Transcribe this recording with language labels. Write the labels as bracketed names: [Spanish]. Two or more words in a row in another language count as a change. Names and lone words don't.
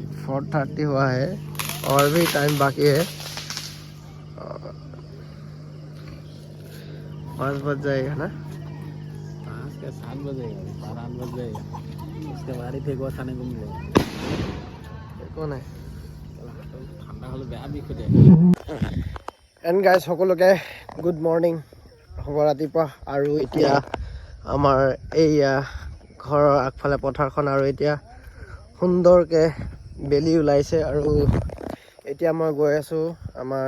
[Hindi] 4:30 हुआ है और भी टाइम बाकी है 5 बज जाएगा ना 7 बजेगा 8 बज जाएगा उसके बाद ही फेंकवा खाने को मिलेगा कौन है [Assamese] ঠান্ডা হলে বেয়া বিষ হৈ যায় [English] and guys [Assamese] সকলোকে [English] good morning [Assamese] হ'ব ৰাতিপুৱা আৰু এতিয়া আমাৰ এইয়া ঘৰৰ আগফালে পথাৰখন আৰু এতিয়া সুন্দৰকৈ বেলি ওলাইছে আৰু এতিয়া মই গৈ আছোঁ আমাৰ